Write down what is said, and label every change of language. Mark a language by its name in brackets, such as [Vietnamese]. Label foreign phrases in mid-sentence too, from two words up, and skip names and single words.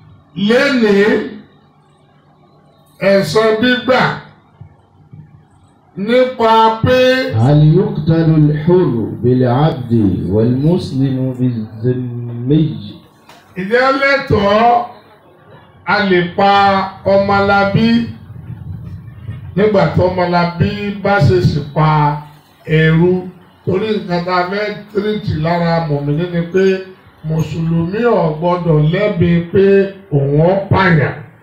[Yoruba] lénìí ẹ̀san gbígbà nípa pé. [Arabic] هل يقتل الحر بالعبد والمسلم بالذمي. [Yoruba] Ìjẹ́ lẹ́tọ̀ọ́ a lè pa ọmọlábí nígbà tó ọmọlábí bá ṣèṣì pa ẹrú, torí nǹkan tá a fẹ́ tírìtì lára mọ̀mìnì ni pé mùsùlùmí ò gbọ́dọ̀ lẹ́bi pé òun ó pààyàn.